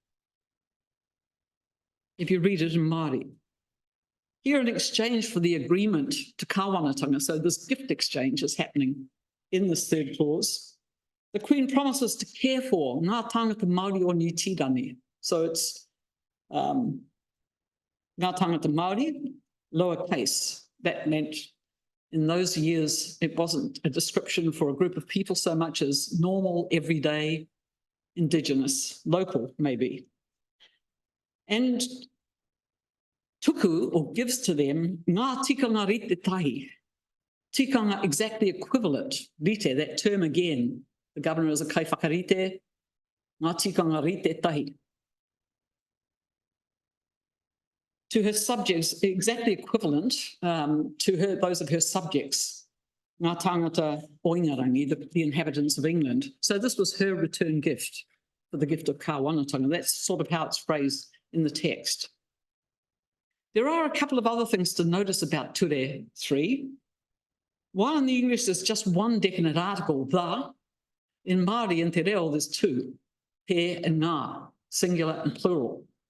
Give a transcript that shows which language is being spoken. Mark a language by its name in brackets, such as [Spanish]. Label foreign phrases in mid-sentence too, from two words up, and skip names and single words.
[English] If you read it in Māori. Here, in exchange for the agreement to kāwanatanga, so this gift exchange is happening in this third clause, the Queen promises to care for [Māori] ngā tangata Māori o Te Tiriti. [English] So it's [Māori] ngā tangata Māori, [English] lowercase. That meant in those years, it wasn't a description for a group of people so much as normal, everyday, Indigenous, local, maybe. And tuku, or gives to them, [Māori] ngā tikanga rite tahi. [English] Tikanga exactly equivalent, rite, that term again. The governor is a kaiwhakarite, [Māori] ngā tikanga rite tahi. [English] To her subjects, exactly equivalent to those of her subjects, [Māori] ngā tangata o Ingarangi, [English] the inhabitants of England. So this was her return gift for the gift of kāwanatanga. That's sort of how it's phrased in the text. There are a couple of other things to notice about Te Tiriti. While in the English there's just one definite article, the, in Māori and Te Reo there's two, te and ngā, singular and plural.